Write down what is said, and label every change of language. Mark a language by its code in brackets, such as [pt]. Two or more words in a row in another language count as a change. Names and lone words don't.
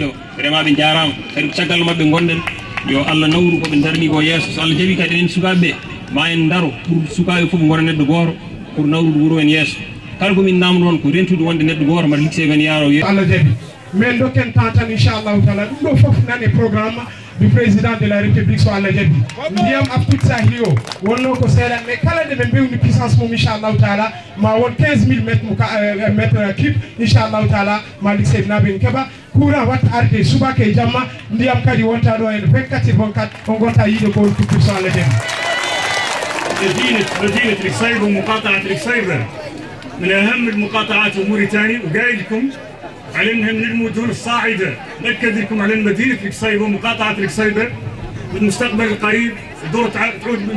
[ff] remaɓe jarama kadi caggal mabɓe gonɗen yo Allah nawru koɓe darni ko yesso so Allah jaaɓi kadi enen sukaɓeɓe ma en daro pour sukaɓe foof gona neɗɗo goto pour nawrude wuuro en yesso kala komin namdo on ko rentude wonde neɗɗo goto mbaɗa ligse men yaaro Allah jaaɓi men dokken temps tan [ar] inchallahu taala [ff] ɗum ɗo foof nane [fr] programme du président de la république [ff] so Allah jaaɓi ndiyam aptude sahi o wonno ko seeɗan mais kala nde ɓe mbewni puissance mum [ar] inchallahu taala [ff] ma won 15000 [fr] mètre cube [ar] inchallahu taala [ff] malik seydinaɓe en keeɓa courant watta arde subaka e jamma ndiyam kadi wonta ɗo en 24/24 on gonta yiide ko culture so Allah jaaɓi [ar] مدينة ركسير ومقاطعة ركسير من أهم المقاطعات في موريتانيا وقايل لكم على أنها من المدن الصاعدة. نأكد لكم على مدينة ركسير ومقاطعة ركسير في المستقبل القريب دور تعود من